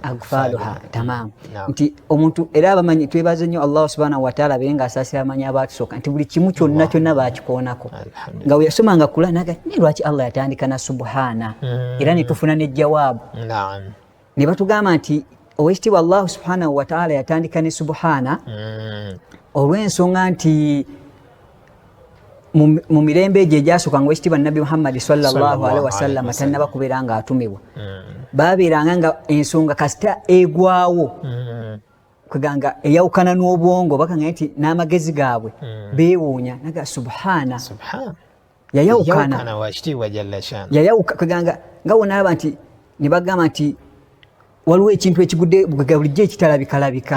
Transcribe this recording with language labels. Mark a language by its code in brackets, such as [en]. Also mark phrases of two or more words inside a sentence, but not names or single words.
[ar] أقفالها تمام [lg] nti omuntu era abamanyi twebaze nnyo Allah [ar] سبحانه وتعالى [lg] abeere ng'asaasira abamanyi abaatusooka nti buli kimu kyonna baakikoonako nga we yasomanga Qur'an naga ne lwaki Allah yatandika na subhana era ne tufuna n'ejjawaabu ne batugamba nti owekitiibwa Allah [ar] سبحانه وتعالى [lg] yatandika ne subhana olw'ensonga nti mu mirembe egyo egyasooka nga owekitiibwa Nabbi Muhammad [ar] صلى الله عليه وسلم [lg] tannaba kubeera nga atumibwa baabeeranga nga ensonga kasita egwawo kweganga eyawukana n'obwongo bakanga nti n'amagezi gaabwe beewuunya naga subhana yayawuka kweganga nga wonaaba nti ne bagamba nti waliwo ekintu ekigudde bulijjo ekitalabika